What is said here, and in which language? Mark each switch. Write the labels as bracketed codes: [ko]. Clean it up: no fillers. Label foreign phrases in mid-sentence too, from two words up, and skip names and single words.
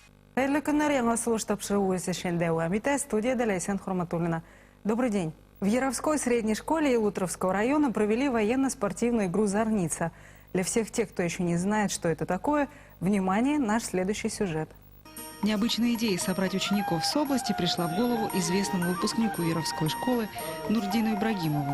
[tt] Хайрлы күннәр, яңа сулыш тапшыруы өчен дәвам итә. Студияда Ләйсән Хурматуллина. [ru] Добрый день. В Яровской средней школе Илутровского района провели военно-спортивную игру «Зорница». Для всех тех, кто еще не знает, что это такое, внимание, наш следующий сюжет. Необычная идея собрать учеников с области пришла в голову известному выпускнику Яровской школы Нурдину Ибрагимову.